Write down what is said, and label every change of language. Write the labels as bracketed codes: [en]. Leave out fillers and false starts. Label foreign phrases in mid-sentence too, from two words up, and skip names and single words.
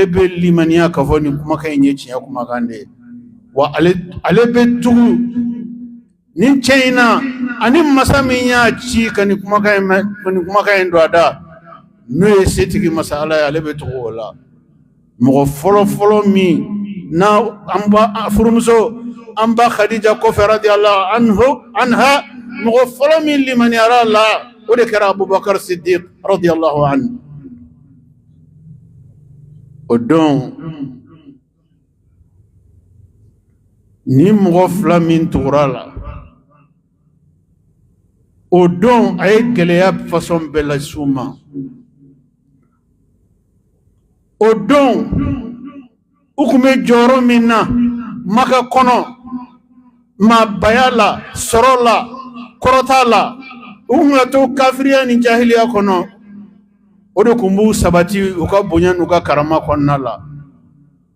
[bm] bɛ limaniya ka fɔ nin kumakan in ye tiɲɛ kumakan de ye wa ale bɛ tugu nin cɛ in na ani masa min y'a ci ka nin kumakan in don a da n'o ye setigi masa ala ye ale bɛ tugu o la mɔgɔ fɔlɔ min na an ba furumuso an ba khadija kɔfɛ [ar] رضي الله عنها [bm] mɔgɔ fɔlɔ min limaniyara la o de kɛra abubakar siddiq [ar] رضي الله عنه [bm] o don ni mɔgɔ fila min tugura la o don a ye gɛlɛya fasɔn bɛɛ las'u ma o don u tun bɛ jɔyɔrɔ min na maka kɔnɔ maabaya la sɔrɔ la kɔrɔta la u tun ka to kafiriya ni jahiliya kɔnɔ o de tun b'u sabati u ka bonya n'u ka karama kɔnɔna la